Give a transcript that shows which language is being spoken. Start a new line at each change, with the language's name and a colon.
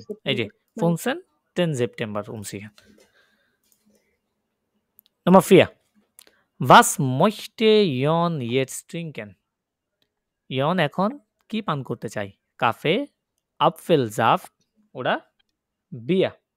Bangla: এই যে 15 10 September umziehen.
German: Nummer 4. Was möchte Jon jetzt trinken?
Bangla: Jon এখন কি পান করতে চাই? কাফে, আপফেলসাফট oder বিয়ার?